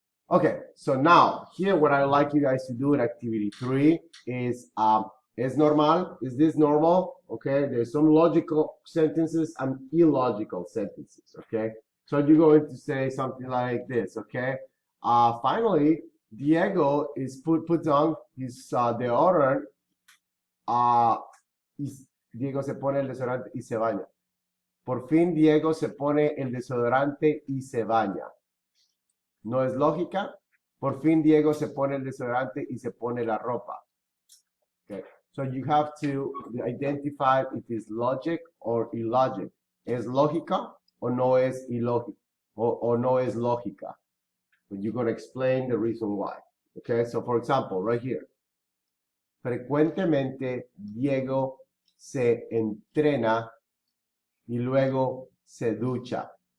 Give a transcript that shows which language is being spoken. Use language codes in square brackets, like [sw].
[en] Okay, so now here what I would like you guys to do in activity 3 is normal. Is this normal? Okay, there's some logical sentences and illogical sentences. Okay, so you're going to say something like this. Okay, finally Diego is puts on his deodorant. [es] Diego se pone el desodorante y se baña. Por fin Diego se pone el desodorante y se baña. ¿No es lógica? Por fin Diego se pone el desodorante y se pone la ropa. [en] Okay. So you have to identify if it's logic or illogic. [es] ¿Es lógica o no es ilógica? O no es lógica? [en] But you're going to explain the reason why. Okay, so for example, right here. [es] Frecuentemente Diego se entrena y luego se ducha.